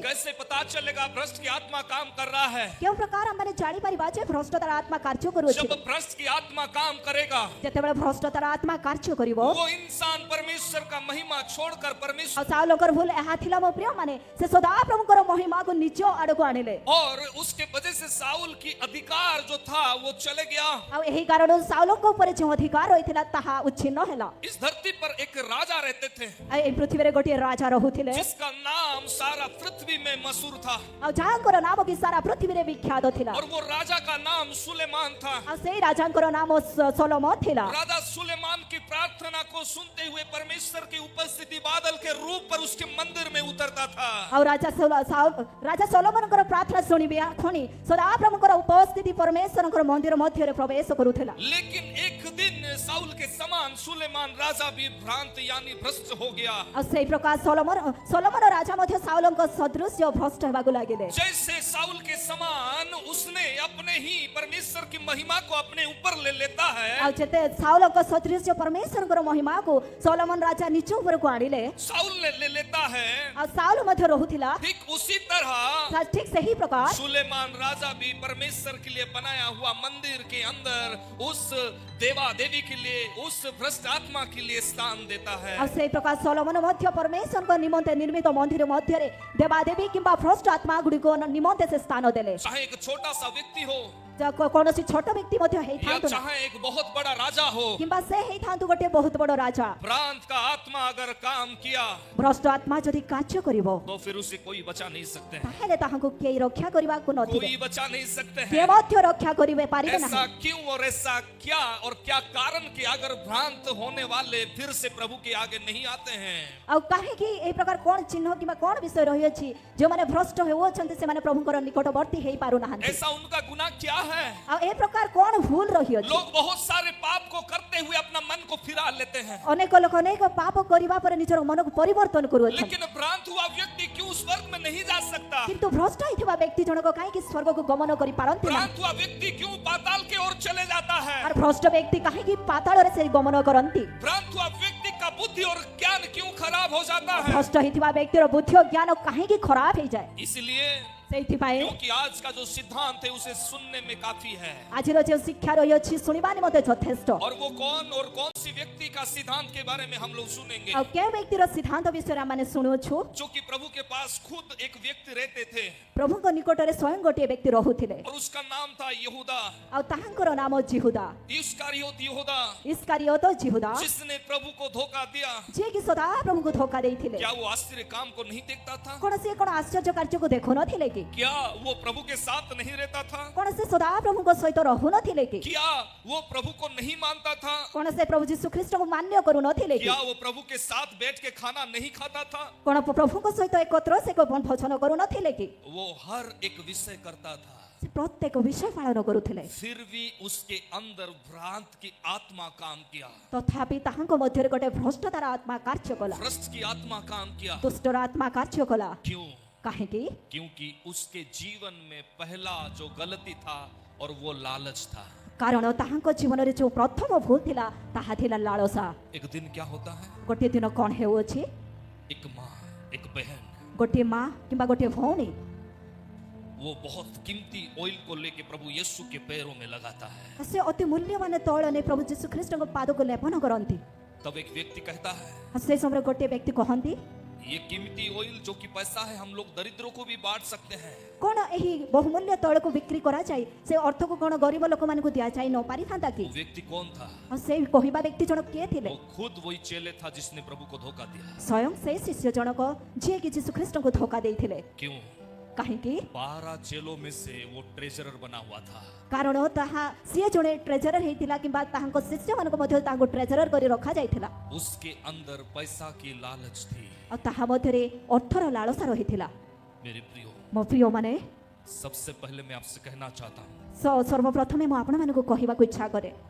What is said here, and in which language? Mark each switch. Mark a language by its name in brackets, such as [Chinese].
[Hindi] कैसे पता चलेगा भ्रष्ट की आत्मा काम कर रहा है? [Odia] କେଉଁ ପ୍ରକାର ଆମେ ଜାଣିପାରିବା ଯେ ଭ୍ରଷ୍ଟତାର ଆତ୍ମା କାର୍ଯ୍ୟ କରୁଅଛି? [Hindi] जब भ्रष्ट की आत्मा काम करेगा, [Odia] ଯେତେବେଳେ ଭ୍ରଷ୍ଟତାର ଆତ୍ମା କାର୍ଯ୍ୟ କରିବ, [Hindi] वो इंसान परमेश्वर का महिमा छोड़कर परमेश्वर [Odia] ଆଉ ସାଉଲଙ୍କର ଭୁଲ ଏହା ଥିଲା ମୋ ପ୍ରିୟମାନେ, ସେ ସଦାପ୍ରଭୁଙ୍କର ମହିମାକୁ ନିଜ ଆଡ଼କୁ ଆଣିଲେ [Hindi] और उसके वजह से साउल की अधिकार जो था वो चले गया। [Odia] ଆଉ ଏହି କାରଣରୁ ସାଉଲଙ୍କ ଉପରେ ଯେଉଁ ଅଧିକାର ରହିଥିଲା ତାହା ଉଚ୍ଛିନ୍ନ ହେଲା। [Hindi] इस धरती पर एक राजा रहते थे [Odia] ଆଉ ଏହି ପୃଥିବୀରେ ଗୋଟିଏ ରାଜା ରହୁଥିଲେ [Hindi] जिसका नाम सारा पृथ्वी में मशहूर था, [Odia] ଆଉ ଯାହାଙ୍କର ନାମ କି ସାରା ପୃଥିବୀରେ ବିଖ୍ୟାତ ଥିଲା। [Hindi] और वो राजा का नाम सुलेमान था। [Odia] ଆଉ ସେଇ ରାଜାଙ୍କର ନାମ ସଲୋମନ ଥିଲା। [Hindi] राजा सुलेमान की प्रार्थना को सुनते हुए परमेश्वर की उपस्थिति बादल के रूप पर उसके मंदिर में उतरता था। [Odia] ଆଉ ରାଜା ସଲୋମନଙ୍କର ପ୍ରାର୍ଥନା ଶୁଣିବେ ଖଣି ସଦାପ୍ରଭୁଙ୍କର ଉପସ୍ଥିତି ପରମେଶ୍ୱରଙ୍କର ମନ୍ଦିର ମଧ୍ୟରେ ପ୍ରବେଶ କରୁଥିଲା। [Hindi] लेकिन एक दिन साउल के समान सुलेमान राजा भी भ्रांत यानी भ्रष्ट हो गया। [Odia] ଆଉ ସେଇ ପ୍ରକାର ସଲୋମନ ରାଜା ମଧ୍ୟ ସାଉଲଙ୍କ ସଦୃଶ୍ୟ ଭ୍ରଷ୍ଟ ହେବାକୁ ଲାଗିଲେ। [Hindi] जैसे साउल के समान उसने अपने ही परमेश्वर की महिमा को अपने ऊपर ले लेता है, [Odia] ଆଉ ଯେତେ ସାଉଲଙ୍କ ସଦୃଶ୍ୟ ପରମେଶ୍ୱରଙ୍କର ମହିମାକୁ ସଲୋମନ ରାଜା ନିଜ ଉପରକୁ ଆଣିଲେ, [Hindi] साउल ने ले लेता है, [Odia] ଆଉ ସାଉଲ ମଧ୍ୟ ରହୁଥିଲା [Hindi] ठीक उसी तरह [Odia] ଠିକ ସେହି ପ୍ରକାର [Hindi] सुलेमान राजा भी परमेश्वर के लिए बनाया हुआ मंदिर के अंदर उस देवा देवी के लिए, उस भ्रष्ट आत्मा के लिए स्थान देता है। [Odia] ଆଉ ସେଇ ପ୍ରକାର ସଲୋମନ ମଧ୍ୟ ପରମେଶ୍ୱରଙ୍କ ନିମନ୍ତେ ନିର୍ମିତ ମନ୍ଦିର ମଧ୍ୟରେ ଦେବାଦେବୀ କିମ୍ବା ଭ୍ରଷ୍ଟ ଆତ୍ମା ଗୁଡ଼ିକ ନିମନ୍ତେ ସେ ସ୍ଥାନ ଦେଲେ। [Hindi] चाहे एक छोटा सा व्यक्ति हो [Odia] କୌଣସି ଛୋଟ ବ୍ୟକ୍ତି ମଧ୍ୟ [Hindi] या [Odia] ହେଇଥାନ୍ତୁ ନା, [Hindi] चाहे एक बहुत बड़ा राजा हो, [Odia] କିମ୍ବା ସେ ହେଇଥାନ୍ତୁ ଗୋଟେ ବହୁତ ବଡ଼ ରାଜା, [Hindi] भ्रांत का आत्मा अगर काम किया [Odia] ଭ୍ରଷ୍ଟ ଆତ୍ମା ଯଦି କାର୍ଯ୍ୟ କରିବ [Hindi] तो फिर उसे कोई बचा नहीं सकते हैं, [Odia] ତାହେଲେ ତାହାଙ୍କୁ କେହି ରକ୍ଷା କରିବାକୁ ନଥିବେ, [Hindi] कोई बचा नहीं सकते [Odia] କିଏ [Hindi] हैं। [Odia] ମଧ୍ୟ ରକ୍ଷା କରିବେ ପାରିବେ [Hindi] ऐसा [Odia] ନାହିଁ। [Hindi] क्यों और ऐसा क्या और क्या कारण कि अगर भ्रांत होने वाले फिर से प्रभु के आगे नहीं आते हैं? [Odia] ଆଉ କାହିଁକି ଏହି ପ୍ରକାର କଣ ଚିହ୍ନ କିମ୍ବା କଣ ବିଷୟ ରହିଅଛି ଯେଉଁମାନେ ଭ୍ରଷ୍ଟ ହେଉଅଛନ୍ତି ସେମାନେ ପ୍ରଭୁଙ୍କର ନିକଟବର୍ତ୍ତୀ ହେଇପାରୁନାହାନ୍ତି? [Hindi] ऐसा उनका गुनाह क्या है? [Odia] ଆଉ ଏ ପ୍ରକାର କଣ ଭୁଲ ରହିଅଛି? [Hindi] लोग बहुत सारे पाप को करते हुए अपना मन को फिरा लेते हैं, [Odia] ଅନେକ ଲୋକ ଅନେକ ପାପ କରିବା ପରେ ନିଜର ମନକୁ ପରିବର୍ତ୍ତନ କରୁଅଛନ୍ତି, [Hindi] लेकिन भ्रांत हुआ व्यक्ति क्यों स्वर्ग में नहीं जा सकता? [Odia] କିନ୍ତୁ ଭ୍ରଷ୍ଟ ହେଇଥିବା ବ୍ୟକ୍ତି ଜଣକ କାହିଁକି ସ୍ୱର୍ଗକୁ ଗମନ କରିପାରନ୍ତି ନାହିଁ? [Hindi] भ्रांत हुआ व्यक्ति क्यों पाताल की ओर चले जाता है? [Odia] আর ভ্রষ্ট ব্যক্তি কাହିଁକି ପାତାଳରେ ସେ ଗମନ କରନ୍ତି? [Hindi] भ्रांत हुआ व्यक्ति का बुद्धि और ज्ञान क्यों खराब हो जाता है? [Odia] ଭ୍ରଷ୍ଟ ହେଇଥିବା ବ୍ୟକ୍ତିର ବୁଦ୍ଧି ଓ ଜ୍ଞାନ କାହିଁକି ଖରାପ ହେଇଯାଏ? [Hindi] इसलिए [Odia] ସେଇଥିପାଇଁ [Hindi] क्योंकि आज का जो सिद्धांत है उसे सुनने में काफी है। [Odia] ଆଜିର ଯେଉଁ ଶିକ୍ଷା ରହିଅଛି ଶୁଣିବା ନିମନ୍ତେ ଯଥେଷ୍ଟ। [Hindi] और वो कौन और कौन सी व्यक्ति का सिद्धांत के बारे में हम लोग सुनेंगे, [Odia] ଆଉ କେଉଁ ବ୍ୟକ୍ତିର ସିଦ୍ଧାନ୍ତ ବିଷୟରେ ଆମେ ଶୁଣୁଅଛୁ? [Hindi] जो कि प्रभु के पास खुद एक व्यक्ति रहते थे [Odia] ପ୍ରଭୁଙ୍କ ନିକଟରେ ସ୍ୱୟଂ ଗୋଟିଏ ବ୍ୟକ୍ତି ରହୁଥିଲେ [Hindi] और उसका नाम था यहूदा, [Odia] ଆଉ ତାହାଙ୍କର ନାମ ଜିହୁଦା, [Hindi] इस्कारियोत यहूदा, [Odia] ଇସ୍କାରିୟତ ଜିହୁଦା, [Hindi] जिसने प्रभु को धोखा दिया। [Odia] ଯିଏକି ସଦାପ୍ରଭୁଙ୍କୁ ଧୋକା ଦେଇଥିଲେ। [Hindi] क्या वो आश्चर्य काम को नहीं देखता था? [Odia] କଣ ସେ କଣ ଆଶ୍ଚର୍ଯ୍ୟ କାର୍ଯ୍ୟକୁ ଦେଖୁନଥିଲେ କି? [Hindi] क्या वो प्रभु के साथ नहीं रहता था? [Odia] କଣ ସେ ସଦାପ୍ରଭୁଙ୍କ ସହିତ ରହୁନଥିଲେ କି? [Hindi] क्या वो प्रभु को नहीं मानता था? [Odia] କଣ ସେ ପ୍ରଭୁ ଯୀଶୁ ଖ୍ରୀଷ୍ଟଙ୍କୁ ମାନ୍ୟ କରୁନଥିଲେ କି? [Hindi] क्या वो प्रभु के साथ बैठ के खाना नहीं खाता था? [Odia] କଣ ପ୍ରଭୁଙ୍କ ସହିତ ଏକତ୍ର ସେ ଭୋଜନ କରୁନଥିଲେ କି? [Hindi] वो हर एक विषय करता था, [Odia] ସେ ପ୍ରତ୍ୟେକ ବିଷୟ ପାଳନ କରୁଥିଲେ, [Hindi] फिर भी उसके अंदर भ्रांत की आत्मा काम किया, [Odia] ତଥାପି ତାହାଙ୍କ ମଧ୍ୟରେ ଗୋଟେ ଭ୍ରଷ୍ଟତାର ଆତ୍ମା କାର୍ଯ୍ୟ କଲା, [Hindi] भ्रष्ट की आत्मा काम किया। [Odia] ଦୁଷ୍ଟର ଆତ୍ମା କାର୍ଯ୍ୟ କଲା। [Hindi] क्यों? [Odia] କାହିଁକି? [Hindi] क्योंकि उसके जीवन में पहला जो गलती था और वो लालच था। [Odia] କାରଣ ତାହାଙ୍କ ଜୀବନରେ ଯେଉଁ ପ୍ରଥମ ଭୁଲ ଥିଲା ତାହା ଥିଲା ଲାଳସା। [Hindi] एक दिन क्या होता है? [Odia] ଗୋଟିଏ ଦିନ କଣ ହେଉଅଛି? [Hindi] एक माँ, एक बहन, [Odia] ଗୋଟିଏ ମା କିମ୍ବା ଗୋଟିଏ ଭଉଣୀ [Hindi] वो बहुत कीमती ऑयल को लेके प्रभु यीशु के पैरों में लगाता है। [Odia] ସେ ଅତି ମୂଲ୍ୟବାନ ତୈଳ ନେଇ ପ୍ରଭୁ ଯୀଶୁ ଖ୍ରୀଷ୍ଟଙ୍କ ପାଦକୁ ଲେପନ କରନ୍ତି। [Hindi] तब एक व्यक्ति कहता है, [Odia] ସେ ସମୟରେ ଗୋଟିଏ ବ୍ୟକ୍ତି କହନ୍ତି, [Hindi] ये कीमती ऑयल जो कि पैसा है हम लोग दरिद्रों को भी बांट सकते हैं। [Odia] କଣ ଏହି ବହୁମୂଲ୍ୟ ତୈଳକୁ ବିକ୍ରି କରାଯାଇ ସେ ଅର୍ଥକୁ କଣ ଗରିବ ଲୋକମାନଙ୍କୁ ଦିଆଯାଇ ନ ପାରିଥାନ୍ତା କି? [Hindi] वो व्यक्ति कौन था? [Odia] ଆଉ ସେଇ କହିବା ବ୍ୟକ୍ତି ଜଣକ କିଏ ଥିଲେ? [Hindi] वो खुद वही चेले था जिसने प्रभु को धोखा दिया। [Odia] ସ୍ୱୟଂ ସେଇ ଶିଷ୍ୟ ଜଣକ ଯିଏକି ଯୀଶୁ ଖ୍ରୀଷ୍ଟଙ୍କୁ ଧୋକା ଦେଇଥିଲେ। [Hindi] क्यों? [Odia] କାହିଁକି? [Hindi] 12 चेलों में से वो ट्रेजरर बना हुआ था। [Odia] କାରଣ ତାହା ସିଏ ଜଣେ ଟ୍ରେଜରର ହେଇଥିଲା କିମ୍ବା ତାହାଙ୍କ ଶିଷ୍ୟମାନଙ୍କ ମଧ୍ୟରେ ତାଙ୍କୁ ଟ୍ରେଜରର କରି ରଖାଯାଇଥିଲା। [Hindi] उसके अंदर पैसा की लालच थी। [Odia] ଆଉ ତାହା ମଧ୍ୟରେ ଅର୍ଥର ଲାଳସା ରହିଥିଲା। [Hindi] मेरे प्रियो, [Odia] ମୋ ପ୍ରିୟମାନେ, [Hindi] सबसे पहले मैं आपसे कहना चाहता हूँ, [Odia] ସର୍ବପ୍ରଥମେ ମୁଁ ଆପଣମାନଙ୍କୁ କହିବାକୁ ଇଚ୍ଛା କରେ,